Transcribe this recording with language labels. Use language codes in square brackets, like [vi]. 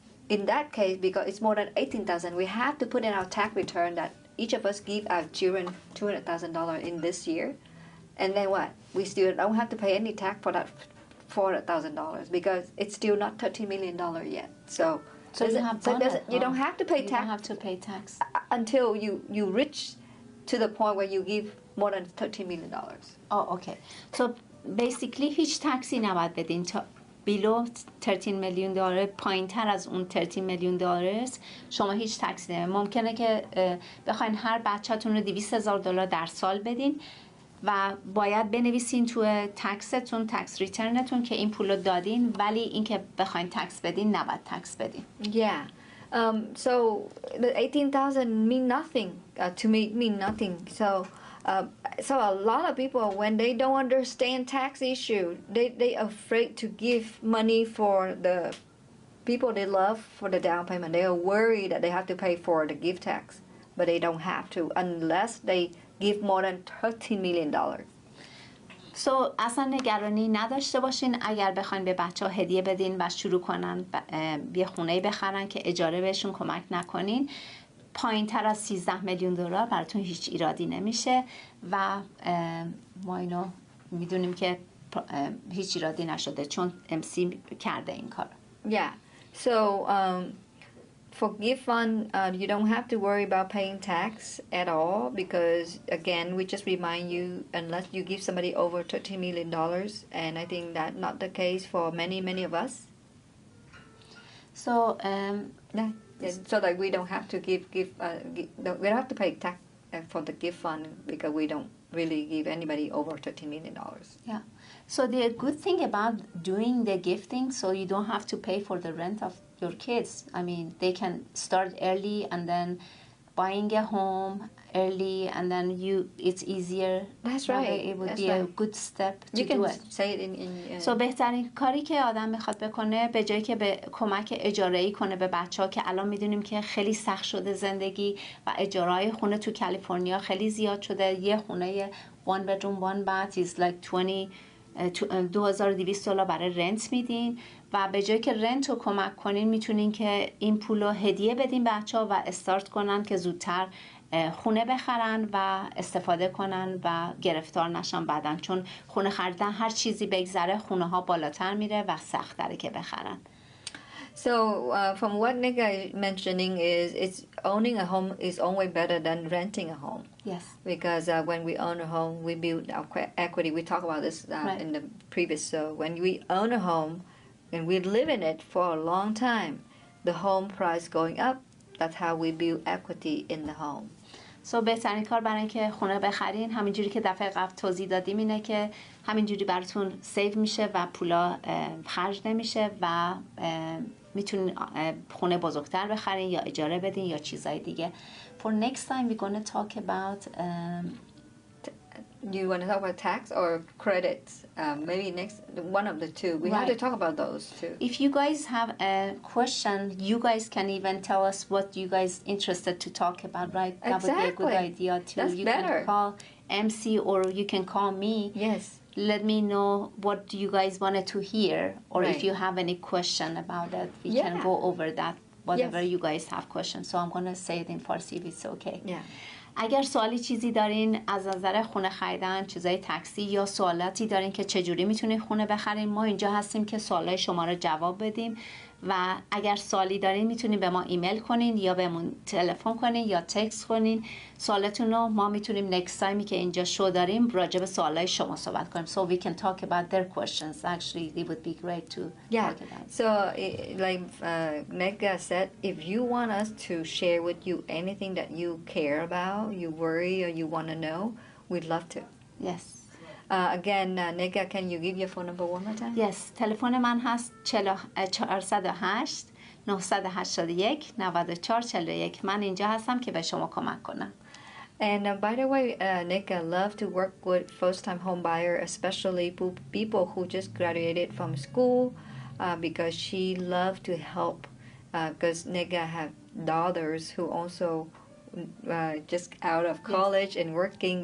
[en] In that case, because it's more than 18,000, we have to put in our tax return that each of us give our children $200,000 in this year, and then what? We still don't have to pay any tax for that $400,000 because it's still not $13 million yet. So you don't have to pay tax. You don't have to pay tax until you reach to the point where you give more than $13 million. Oh, okay. So basically [fa] هیچ تکسی نباید بدین تا below 13 میلیون دلار، پایین تر از اون 13 میلیون دلار شما هیچ تکسی نمیدین. ممکنه که بخواین هر بچه‌تون رو 200,000 دلار در سال بدین و باید بنویسین توی تکستون، تکس ریترنتون که این پولو دادین، ولی اینکه بخواین تکس بدین نباید تکس بدین. [en] Yeah. So the 18,000 mean nothing to me. Mean nothing. So a lot of people, when they don't understand tax issue, they afraid to give money for the people they love for the down payment. They are worried that they have to pay for the gift tax, but they don't have to unless they give more than $13 million. [fa] So اصلا نگرانی نداشته باشین اگر بخواین به بچه‌ها هدیه بدین و شروع کنن یه خونه بخرن که اجاره بهشون کمک نکنین، پایین تر از 13 میلیون دلار براتون هیچ ایرادی نمیشه و ما اینو میدونیم که هیچ ایرادی نشده چون MC کرده این کار. [en] Yeah. So for gift fund, you don't have to worry about paying tax at all because, again, we just remind you, unless you give somebody over $13 million, and I think that's not the case for many of us. So, so that we don't have to we don't have to pay tax for the gift fund because we don't really give anybody over $13 million. Yeah. So the good thing about doing the gifting, so you don't have to pay for the rent of your kids. I mean, they can start early and then buying a home early, and then it's easier. That's right. It would be a good step to do it. You can say it in [fa] So بهترین کاری که آدم میخواد بکنه به جایی که به کمک اجاره‌ای کنه به بچه‌ها که الان میدونیم که خیلی سخت شده زندگی و اجاره‌های خونه تو کالیفرنیا خیلی زیاد شده. یه خونه [en] one bedroom one bath is like $20,000 [fa] $2200 برای رنت میدین و به جای که رنت رو کمک کنین میتونین که این پول رو هدیه بدین بچه‌ها و استارت کنن که زودتر خونه بخرن و استفاده کنن و گرفتار نشن بعدن، چون خونه خریدن هر چیزی بگذره خونه ها بالاتر میره و سخت‌تره که بخرن. [en] So from what Nika is mentioning is it's owning a home is always better than renting a home. Yes. Because when we own a home, we build our equity. We talked about this Right. in the previous show. When we own a home and we live in it for a long time, the home price going up, that's how we build equity in the home. [fa] So بهترین کار برای اینکه خونه بخرین همینجوری که دفعه قبل توضیح دادیم اینه که همینجوری براتون سیو میشه و پولا خرج نمیشه و میتونین خونه بزرگتر بخرین یا اجاره بدین یا چیزای دیگه. [en] For next time we're going to talk about You want to talk about tax or credits? Maybe next one of the two. We have to talk about those too. If you guys have a question, you guys can even tell us what you guys interested to talk about, right? That would be a good idea too. That's you better. can call MC or you can call me. Yes. Let me know what you guys wanted to hear, or if Right. you have any question about it, we can go over that. Whatever you guys have questions. So I'm gonna say it in Farsi if it's okay. Yeah. [fa] اگر سوالی چیزی دارین از نظر خونه خریدن، چیزای تاکسی یا سوالاتی دارین که چجوری میتونین خونه بخرین، ما اینجا هستیم که سوالای شما رو جواب بدیم و اگر سوالی دارین میتونین به ما ایمیل کنین یا بهمون تلفن کنین یا تکست کنین سوالتون رو. ما میتونیم نکست تایمی که اینجا شو داریم راجع به سوالای شما صحبت کنیم. [en] So we can talk about their questions. Actually it would be great to talk about. So like Nega said, if you want us to share with you anything that you care about, you worry or you want to know, we'd love to. Yes. Again, Nega, can you give your phone number one more time? [fa] Yes. تلفن من هست 408 981 9441. من اینجا هستم که به شما کمک کنم. [en] And by the way, Nika love to work with first-time home buyer, especially people who just graduated from school, because she love to help. Because Nika have daughters who also just out of college and working.